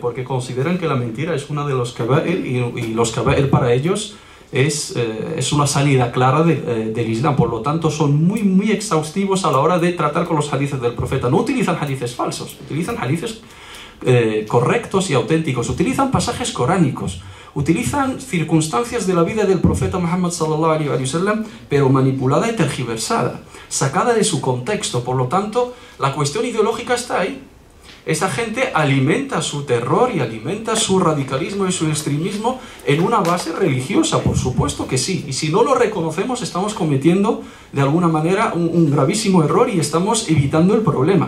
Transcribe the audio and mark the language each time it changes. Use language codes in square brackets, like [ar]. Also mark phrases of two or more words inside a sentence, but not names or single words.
[es] Porque consideran que la mentira es una de los kaba'ir y los kaba'ir para ellos es una salida clara del Islam. Por lo tanto, son muy exhaustivos a la hora de tratar con los hadices del profeta. No utilizan hadices falsos, utilizan hadices correctos y auténticos, utilizan pasajes coránicos, utilizan circunstancias de la vida del profeta Muhammad [ar] صلى الله عليه وسلم, [es] pero manipulada y tergiversada, sacada de su contexto. Por lo tanto, la cuestión ideológica está ahí. Esa gente alimenta su terror y alimenta su radicalismo y su extremismo en una base religiosa, por supuesto que sí. Y si no lo reconocemos, estamos cometiendo de alguna manera un gravísimo error y estamos evitando el problema.